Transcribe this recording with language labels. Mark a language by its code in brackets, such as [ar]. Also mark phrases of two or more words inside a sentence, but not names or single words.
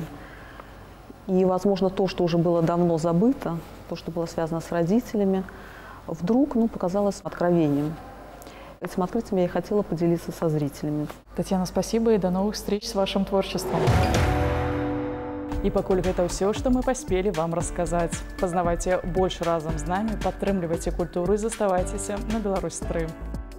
[ru] И, возможно, то, что уже было давно забыто, то, что было связано с родителями, вдруг показалось откровением. Этим открытием я и хотела поделиться со зрителями. Татьяна, спасибо и до новых встреч с вашим творчеством. [be] И пакуль гэта ўсё, што мы паспелі вам расказаць. Пазнавайце больш разам з намі, падтрымлівайце культуру і заставайцеся на Беларусь 3.